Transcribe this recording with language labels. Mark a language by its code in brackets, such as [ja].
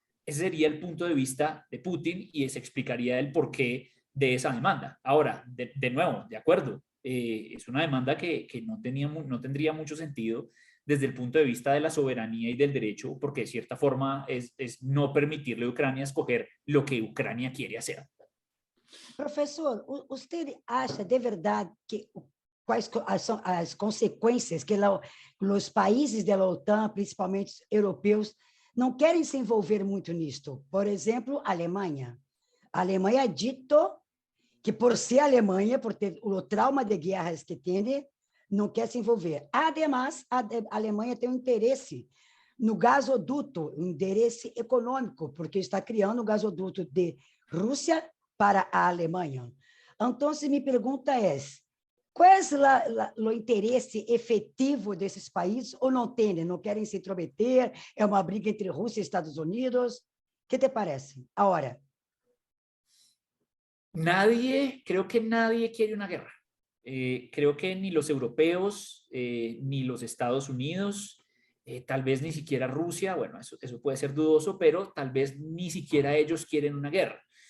[es] Ese sería el punto de vista de Putin y se explicaría el porqué de esa demanda. Ahora, de nuevo, de acuerdo, es una demanda que no tendría mucho sentido desde el punto de vista de la soberanía y del derecho, porque de cierta forma es no permitirle a Ucrania escoger lo que Ucrania quiere hacer. [pt] Professor, você acha de verdade que quais são as consequências que os países da OTAN, principalmente europeus, não querem se envolver muito nisto? Por exemplo, a Alemanha. A Alemanha dito que por ser Alemanha, por ter o trauma de guerras que tem, não quer se envolver. Ademais, a Alemanha tem um interesse no gasoduto, um interesse econômico, porque está criando um gasoduto de Rússia para a Alemanha. Então, minha pergunta é, qual é o interesse efetivo desses países ou não tem? Não querem se intrometer? É uma briga entre Rússia e Estados Unidos? O que te parece? [es] Ahora. Creo que nadie quiere una guerra. Creo que ni los europeos, ni los Estados Unidos, tal vez ni siquiera Rusia, bueno, eso puede ser dudoso, pero tal vez ni siquiera ellos quieren una guerra.